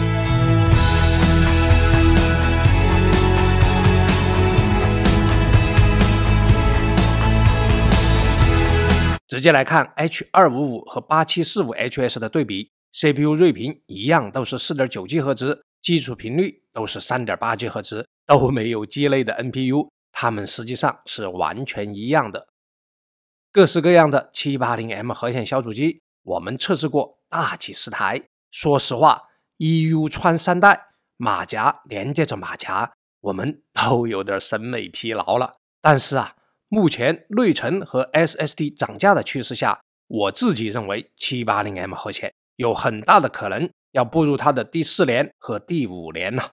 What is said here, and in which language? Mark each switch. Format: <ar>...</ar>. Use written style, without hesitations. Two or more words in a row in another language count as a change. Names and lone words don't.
<zh>直接來看 H255 和 8745HS 的對比， CPU 睿頻一樣都是 4.9GHz， 基礎頻率都是 3.8GHz， 都沒有鸡肋的 NPU， 它們實際上是完全一樣的。各式各樣的 780M 核顯小主機我們測試過大幾十台，說實話 EU 穿3代，馬甲連接着馬甲，我們都有點審美疲勞了。但是目前內存和 SSD 漲價的趨勢下，我自己認為 780M 核顯有很大的可能要步入它的第4年和第5年了。</zh>